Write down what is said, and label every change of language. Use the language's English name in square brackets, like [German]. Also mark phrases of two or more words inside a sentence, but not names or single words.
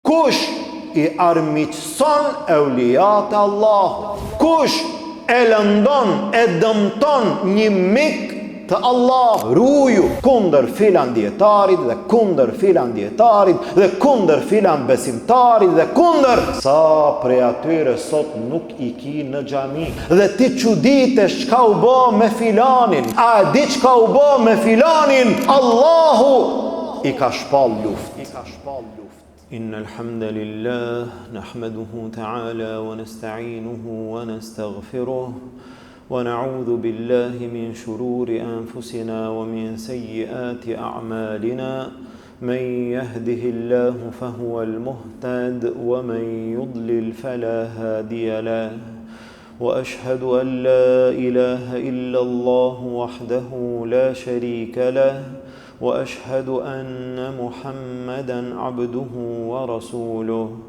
[Albanian] Kush i armiqson eulijat e Allahut, kush e lëndon, e dëmton një mik të Allah, ruju kundër filan dietarit dhe kundër filan dietarit dhe kundër filan besimtarit dhe kundër sa prej atyre sot nuk i ki në xhami dhe ti çuditesh çka u bë me filanin, a di çka u bë me filanin, Allahu i ka shpall luftë. [Arabic] إن الحمد لله نحمده تعالى ونستعينه ونستغفره ونعوذ بالله من شرور أنفسنا ومن سيئات أعمالنا من يهده الله فهو المهتد ومن يضلل فلا هادي له وأشهد أن لا إله إلا الله وحده لا شريك له وأشهد أن محمدًا عبده ورسوله